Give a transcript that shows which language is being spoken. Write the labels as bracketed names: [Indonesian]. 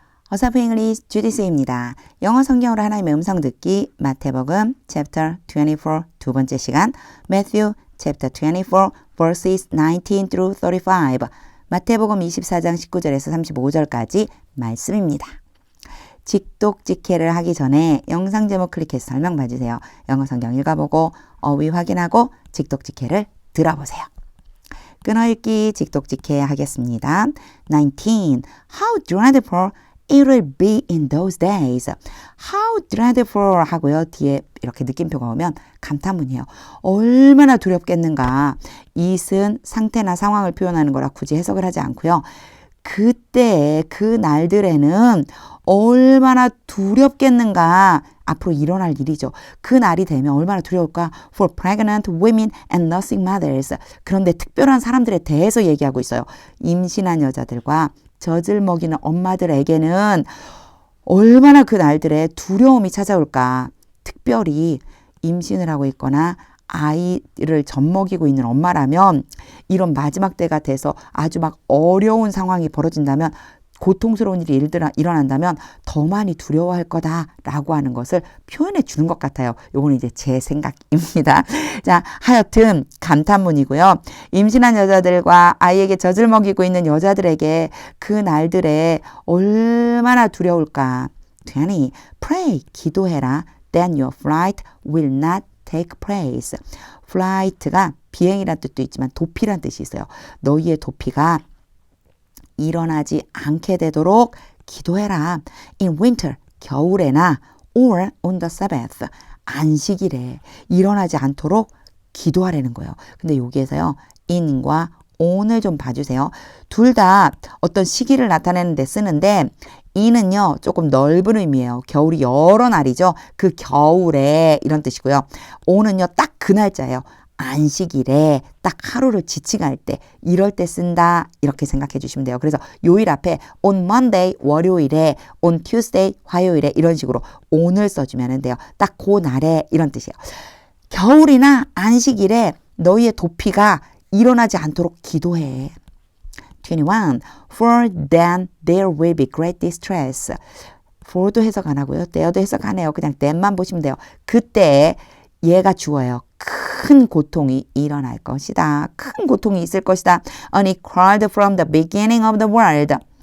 [Korean] 어사프 잉글리시 주디스입니다. 영어 성경으로 하나님의 음성 듣기 마태복음 chapter 24 두 번째 시간 [English] Matthew chapter 24 verses 19 through 35 [Korean] 마태복음 24장 19절에서 35절까지 말씀입니다. 직독직해를 하기 전에 영상 제목 클릭해서 설명 봐주세요. 영어 성경 읽어보고 어휘 확인하고 직독직해를 들어보세요. 끊어읽기 직독직해 하겠습니다. 19. [English] How dreadful it will be in those days. How dreadful [Korean] 하고요. 뒤에 이렇게 느낌표가 오면 감탄문이에요. 얼마나 두렵겠는가. it은 상태나 상황을 표현하는 거라 굳이 해석을 하지 않고요. 그때 그 날들에는 얼마나 두렵겠는가. 앞으로 일어날 일이죠. 그 날이 되면 얼마나 두려울까. [English] For pregnant women and nursing mothers. [Korean] 그런데 특별한 사람들에 대해서 얘기하고 있어요. 임신한 여자들과 젖을 먹이는 엄마들에게는 얼마나 그 날들에 두려움이 찾아올까. 특별히 임신을 하고 있거나 아이를 젖먹이고 있는 엄마라면 이런 마지막 때가 돼서 아주 막 어려운 상황이 벌어진다면 고통스러운 일이 일어난다면 더 많이 두려워할 거다라고 하는 것을 표현해 주는 것 같아요. 요거는 이제 제 생각입니다. 자, 하여튼 감탄문이고요. 임신한 여자들과 아이에게 젖을 먹이고 있는 여자들에게 그 날들에 얼마나 두려울까. 20. [English] Pray, [Korean] 기도해라. [English] Then your flight will not take place. [Korean] flight가 비행이란 뜻도 있지만 도피란 뜻이 있어요. 너희의 도피가 일어나지 않게 되도록 기도해라. [English] In winter, [Korean] 겨울에나 [English] or on the Sabbath, [Korean] 안식일에 일어나지 않도록 기도하라는 거예요. 근데 여기에서요. in과 on을 좀 봐주세요. 둘 다 어떤 시기를 나타내는 데 쓰는데 in은요. 조금 넓은 의미예요. 겨울이 여러 날이죠. 그 겨울에 이런 뜻이고요. on은요. 딱 그 날짜예요. 안식일에 딱 하루를 지칭할 때 이럴 때 쓴다 이렇게 생각해 주시면 돼요. 그래서 요일 앞에 [English] on Monday [Korean] 월요일에 [English] on Tuesday [Korean] 화요일에 이런 식으로 on을 써주면 돼요. 딱 그 날에 이런 뜻이에요. 겨울이나 안식일에 너희의 도피가 일어나지 않도록 기도해. 21. [English] For then there will be great distress. [Korean] for도 해석 안 하고요. there도 해석 안 해요. 그냥 then만 보시면 돼요. 그때 얘가 주어예요. 큰 고통이 일어날 것이다. 큰 고통이 있을 것이다. [English] Unequaled from the beginning of the world.